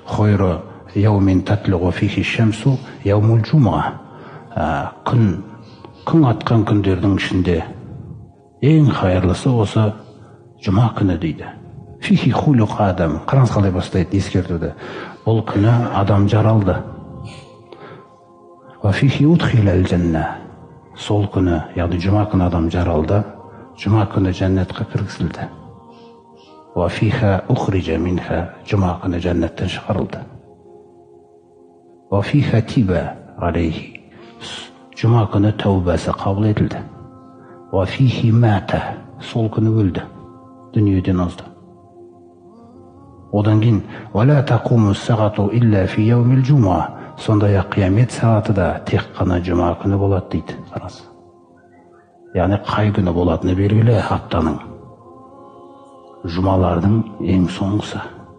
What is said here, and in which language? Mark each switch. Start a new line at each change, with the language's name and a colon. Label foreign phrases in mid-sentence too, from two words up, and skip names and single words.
Arabic: خير يوم تطلع فيه الشمس يوم الجمعة.
Kazakh: Күн атқан күндердің ішінде ең хайырлысы осы жұма күні дейді.
Arabic: فيه خلق آدم.
Kazakh: Қараңыз қалай бастайды ескертуді. Бұл күні адам жаралды.
Arabic: وفيه أدخل الجنة.
Kazakh: Сол күні, яғни жұма күні адам жаралды. Жұма күні жәннатқа кіргізілді.
Arabic: وفيها أخرج منها.
Kazakh: Жұма күні жәннаттан шығарылды.
Arabic: وفيها تيب عليه.
Kazakh: Жұма күні тәубасы қабыл етілді.
Arabic: وفيه مات.
Kazakh: Сол күні өлді. Дүниеден озды. Одан кейін
Arabic: ولا تقوم الساعة إلا في يوم الجمعة.
Kazakh: Сондай-ақ қиямет сағаты да тек қана жұма күні болады дейді. Қараңыз. Яғни қай күні болатыны белгілі, аптаның. Жұмалардың ең соңғысы.